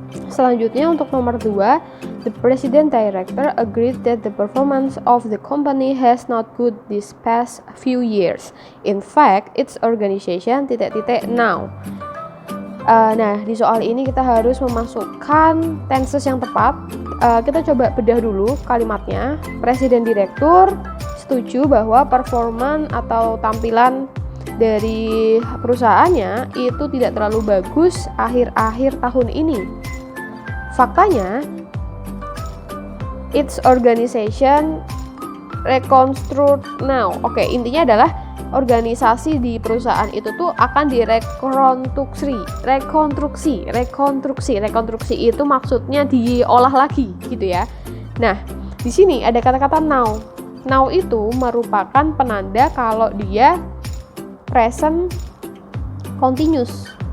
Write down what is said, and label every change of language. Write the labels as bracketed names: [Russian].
[Indonesian] Selanjutnya untuk nomor 2, [English] the president director agreed that the performance of the company has not good this past few years. In fact, its organization ... now. [Indonesian] Nah, di soal ini kita harus memasukkan tenses yang tepat. Kita coba bedah dulu kalimatnya. Presiden direktur setuju bahwa performan atau tampilan dari perusahaannya itu tidak terlalu bagus akhir-akhir tahun ini. [English] Faktanya, its organization reconstruct now. [Indonesian] Oke, intinya adalah organisasi di perusahaan itu tuh akan rekonstruksi itu maksudnya diolah lagi gitu ya. Nah, di sini ada kata-kata now. Now itu merupakan penanda kalau dia present continuous.